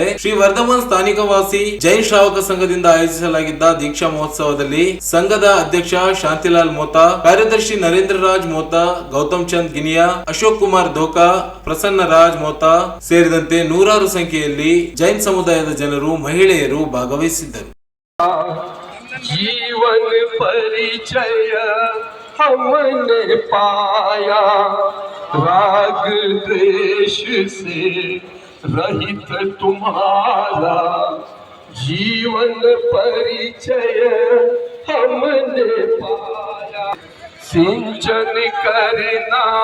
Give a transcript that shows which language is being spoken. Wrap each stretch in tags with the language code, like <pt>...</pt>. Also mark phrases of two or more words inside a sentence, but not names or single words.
<kn>ಶ್ರೀ ವರ್ಧಮಾನ್ ಸ್ಥಾನಿಕವಾಸಿ ಜೈನ್ ಶ್ರಾವಕ ಸಂಘದಿಂದ ಆಯೋಜಿಸಲಾಗಿದ್ದ ದೀಕ್ಷಾ ಮಹೋತ್ಸವದಲ್ಲಿ ಸಂಘದ ಅಧ್ಯಕ್ಷ ಶಾಂತಿಲಾಲ್ ಮೋತಾ, ಕಾರ್ಯದರ್ಶಿ ನರೇಂದ್ರ ರಾಜ್ ಮೋತಾ, ಗೌತಮ್ ಚಂದ್ ಗಿನಿಯಾ, ಅಶೋಕ್ ಕುಮಾರ್ ದೋಕಾ, ಪ್ರಸನ್ನ ರಾಜ್ ಮೋತಾ ಸೇರಿದಂತೆ ನೂರಾರು ಸಂಖ್ಯೆಯಲ್ಲಿ ಜೈನ್ ಸಮುದಾಯದ ಜನರು, ಮಹಿಳೆಯರು ಭಾಗವಹಿಸಿದ್ದರು.</kn> <hi>जीवन परिचय हमने पाया, राग द्वेष से रहित तुम्हारा जीवन परिचय हमने पाया, सिंचन करना</hi>